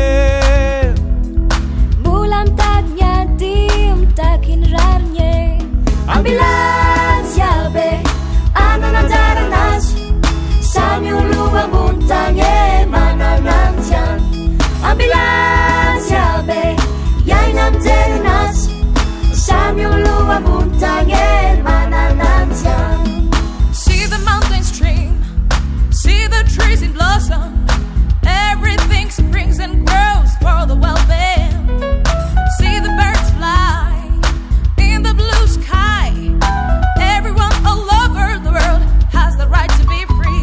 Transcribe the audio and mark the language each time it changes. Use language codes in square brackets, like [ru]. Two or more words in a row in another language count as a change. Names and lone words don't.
[mg] mbola mitady ny ady mitaky ny rariny ambilantsy aby anana anjaranazy samy olo ambony tany manana ny tiany ambilantsy aby iaina mijery anazy samy olo ambony tany manana ny tiany. [en] See the mountains stream, see the trees in blossom, everything springs and grows for the well-being. See the birds fly in the blue sky, everyone all over the world has the right to be free.